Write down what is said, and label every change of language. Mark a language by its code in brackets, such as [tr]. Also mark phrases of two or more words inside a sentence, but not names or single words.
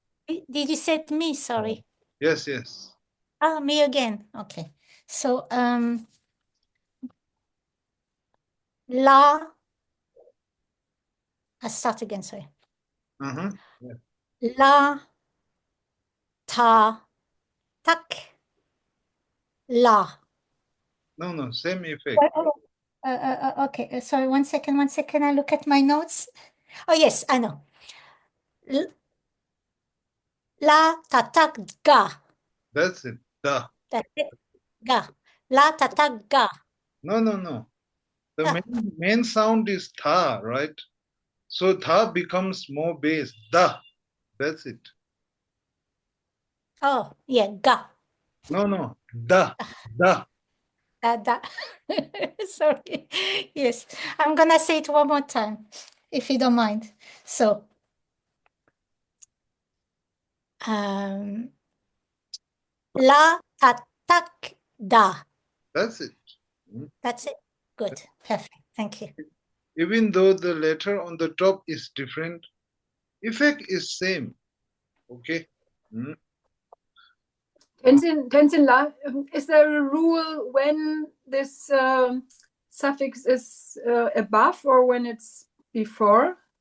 [en] Did you say me? Sorry. Yes, yes. Ah, me again. Okay. So, la. I'll start again, sorry. Uh-huh. [bo] La, ta, tak, la. [en] No, same effect. Okay, sorry, one second. I look at my notes. Oh, yes, I know. [bo] La, ta, tak, ga. [en] That's it. Da. That's it. [bo] Ga. La, ta, tak, ga. [en] No. The [bo] Da. [en] main sound is tha, right? So tha becomes more bass. Da. That's it. Oh, yeah, [bo] ga. No. Da. Da. Da. [en] Sorry. Yes, I'm gonna say it one more time, if you don't mind. So, [bo] la, ta, tak, da. [en] That's it. That's it. Good. Perfect. Thank you. Even though the letter on the top is different, effect is same. Okay. Tenzin La, is there a rule when this suffix is above or when it's before?